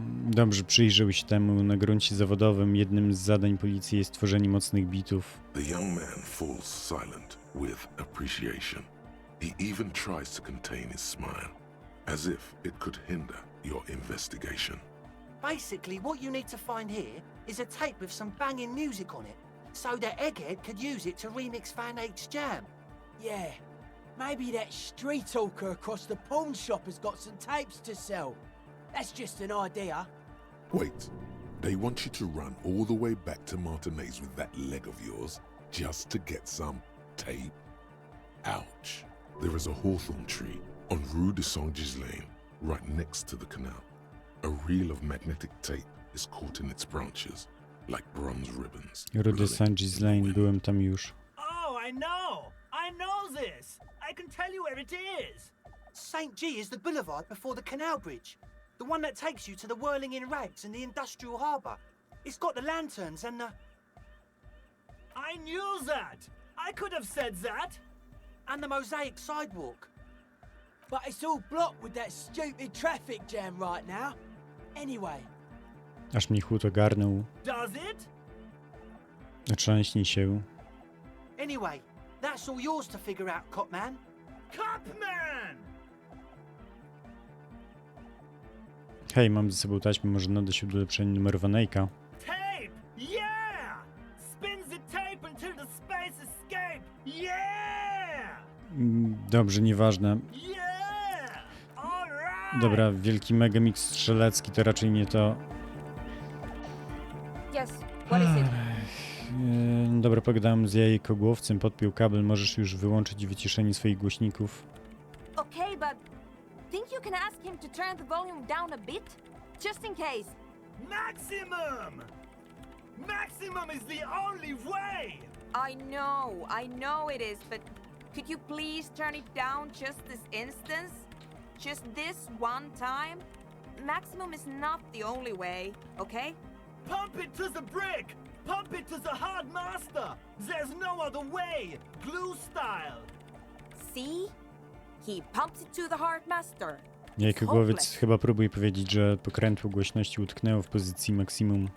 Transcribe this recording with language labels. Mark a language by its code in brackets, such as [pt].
[pl] Dobrze, przyjrzał się temu na gruncie zawodowym. Jednym z zadań policji jest tworzenie mocnych bitów. [en] The young man falls silent with appreciation. He even tries to contain his smile, as if it could hinder your investigation. Basically, what you need to find here is a tape with some banging music on it, so that Egghead could use it to remix Van Eyck's jam. Yeah, maybe that street hawker across the pawn shop has got some tapes to sell. That's just an idea. Wait, they want you to run all the way back to Martinez with that leg of yours just to get some tape? Ouch. There is a hawthorn tree on Rue de Saint-Gislain, right next to the canal. A reel of magnetic tape is caught in its branches, like bronze ribbons. [pl] Rue de Saint-Gislain, byłem tam już. [en] Oh, I know this! I can tell you where it is! St. G is the boulevard before the canal bridge. The one that takes you to the whirling in rags and the industrial harbour. It's got the lanterns and the... I knew that! I could have said that! And the mosaic sidewalk. But it's all blocked with that stupid traffic jam right now. Anyway. [pl] Aż mnie chłód ogarnął. [en] Does it? [pl] Otrząśnij się. [en] Anyway, that's all yours to figure out, Copman. Copman! [pl] Hej, mam ze sobą taśmę, może nada się do ulepszenia numeru Van Eycka. [en] Tape! Yeah! Spin the tape until the space escape! Yeah! [pl] Dobrze, nieważne. [en] Yeah! All right! [pl] Dobra, wielki megamix strzelecki to raczej nie to. [en] Yes, what is it? [pl] Dobra, pogadałem z jajkogłowcem, podpiął kabel, możesz już wyłączyć wyciszenie swoich głośników. [en] Okay, but think you can ask him to turn the volume down a bit? Just in case. Maximum! Maximum is the only way! I know it is, but could you please turn it down just this instance? Just this one time? Maximum is not the only way, okay? Pump it to the brick! Pump it to the hard master! There's no other way! Glue style! See? He pumps it to the hard master. [pl] Jajkogłowiec chyba próbuje powiedzieć, że pokrętło głośności utknęło w pozycji maksimum.